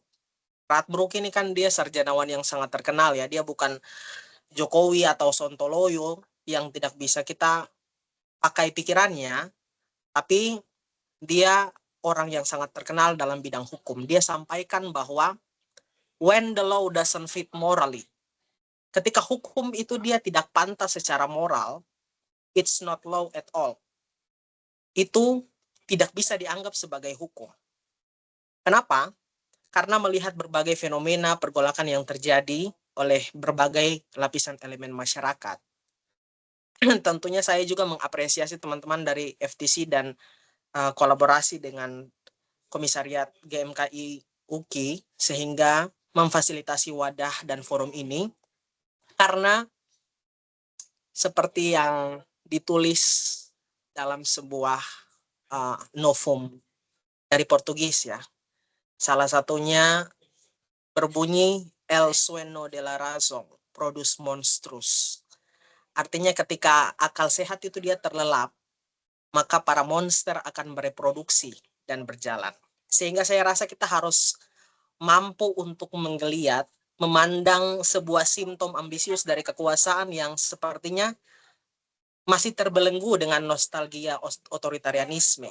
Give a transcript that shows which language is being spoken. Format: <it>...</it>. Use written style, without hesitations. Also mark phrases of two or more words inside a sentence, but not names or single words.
<id>Radbruch ini kan dia sarjanawan yang sangat terkenal ya, dia bukan Jokowi atau Sontoloyo yang tidak bisa kita pakai pikirannya, tapi dia orang yang sangat terkenal dalam bidang hukum. Dia sampaikan bahwa</id> <en>when the law doesn't fit morally,</en> <id>ketika hukum itu dia tidak pantas secara moral,</id> <en>it's not law at all.</en> <id>Itu tidak bisa dianggap sebagai hukum. Kenapa? Karena melihat berbagai fenomena pergolakan yang terjadi oleh berbagai lapisan elemen masyarakat. Tentunya saya juga mengapresiasi teman-teman dari FTC dan kolaborasi dengan Komisariat GMKI UKI sehingga memfasilitasi wadah dan forum ini, karena seperti yang ditulis dalam sebuah novum dari Portugis ya, salah satunya berbunyi</id> <es>el sueño de la razón produce monstrus.</es> <id>Artinya ketika akal sehat itu dia terlelap, maka para monster akan bereproduksi dan berjalan. Sehingga saya rasa kita harus mampu untuk menggeliat, memandang sebuah simptom ambisius dari kekuasaan yang sepertinya masih terbelenggu dengan nostalgia otoritarianisme.</id>